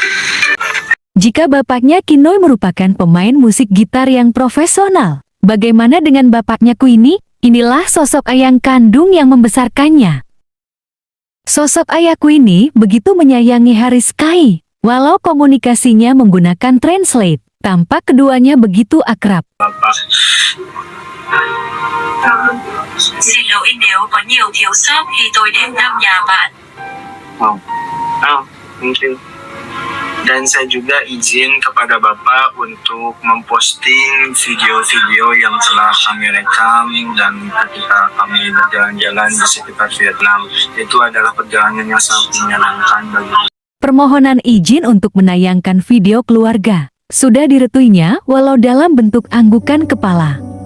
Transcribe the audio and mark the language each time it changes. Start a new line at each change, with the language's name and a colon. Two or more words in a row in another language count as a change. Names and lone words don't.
Indonesian: Jika bapaknya Kinoy merupakan pemain musik gitar yang profesional, bagaimana dengan bapaknya Queenie? Inilah sosok ayah kandung yang membesarkannya. Sosok ayah Queenie begitu menyayangi Haris Kay. Walau komunikasinya menggunakan translate, tampak keduanya begitu akrab.
Vietnamese: xin lỗi nếu có nhiều thiếu sót khi tôi đến thăm nhà bạn.
English: Thank you.
Indonesian: Dan saya juga izin kepada Bapak untuk memposting video-video yang telah kami rekam dan ketika kami berjalan-jalan di sekitar Vietnam. Itu adalah perjalanan yang sangat menyenangkan bagi kami. Permohonan izin untuk menayangkan video keluarga sudah diretuinya walau dalam bentuk anggukan kepala.